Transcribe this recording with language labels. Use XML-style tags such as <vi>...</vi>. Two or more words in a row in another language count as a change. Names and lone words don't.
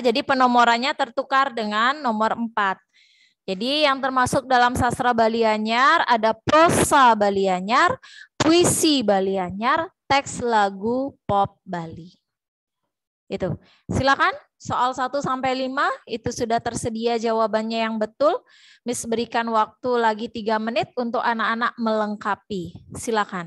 <id>Jadi penomorannya tertukar dengan nomor 4. Jadi yang termasuk dalam sastra Bali Anyar ada prosa Bali Anyar, puisi Bali Anyar, teks lagu pop Bali. Itu. Silakan soal 1 sampai 5 itu sudah tersedia jawabannya yang betul. Miss berikan waktu lagi 3 menit untuk anak-anak melengkapi. Silakan.</id>